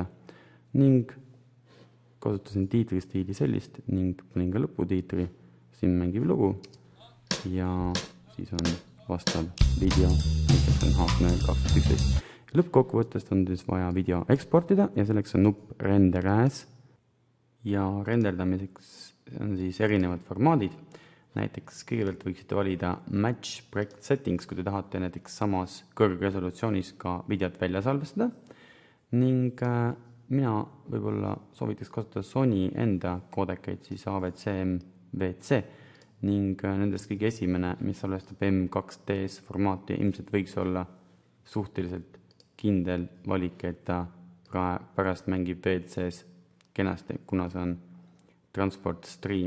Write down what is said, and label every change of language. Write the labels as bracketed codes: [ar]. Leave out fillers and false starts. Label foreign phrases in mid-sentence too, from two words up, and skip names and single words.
[et] Ning kasutasin tiitristiili sellist ning panin ka lõputiitri, siin mängib lugu ja siis on vastav video, mis on Haak Noel 2011. Lõppkokkuvõttest on siis vaja video eksportida ja selleks on nupp [en] render as [et] ja renderdamiseks on siis erinevad formaadid. Näiteks kõigepealt võiksite valida [en] match project settings, [et] kui te tahate näiteks samas kõrgresolutsioonis ka videot välja salvestada ning mina võib-olla soovitaks kasutada Sony enda koodekaid, siis AVCM-VC ning nendest kõige esimene, mis salvestab M2DS formaati, ilmselt võiks olla suhteliselt kindel valik, et ta pärast mängib VLC-s kenasti, kuna see on [en] transport stream.